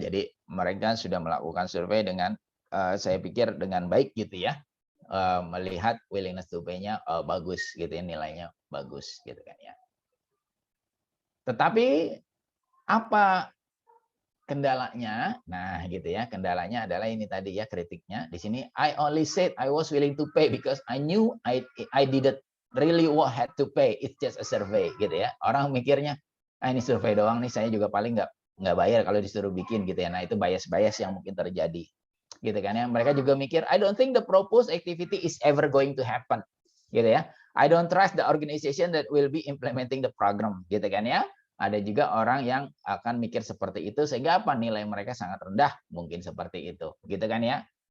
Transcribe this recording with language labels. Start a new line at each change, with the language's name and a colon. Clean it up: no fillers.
Indonesian: Jadi mereka sudah melakukan survei dengan saya pikir dengan baik gitu ya, melihat willingness to pay-nya bagus gitu ya, nilainya bagus gitu kan ya. Tetapi apa kendalanya? Nah gitu ya, kendalanya adalah ini tadi ya kritiknya di sini.
English: I only said I was willing to pay because I knew I didn't really had to pay. It's just a survey
Indonesian: gitu ya. Orang mikirnya ini survei doang nih, saya juga paling nggak bayar kalau disuruh bikin gitu ya. Nah itu bias yang mungkin terjadi gitu kan ya. Mereka juga mikir
English: I don't think the proposed activity is ever going to happen
Indonesian: gitu ya.
English: I don't trust the organization that will be implementing the program
Indonesian: gitu kan ya. Ada juga orang yang akan mikir seperti itu sehingga nilai mereka sangat rendah mungkin seperti itu gitu kan ya.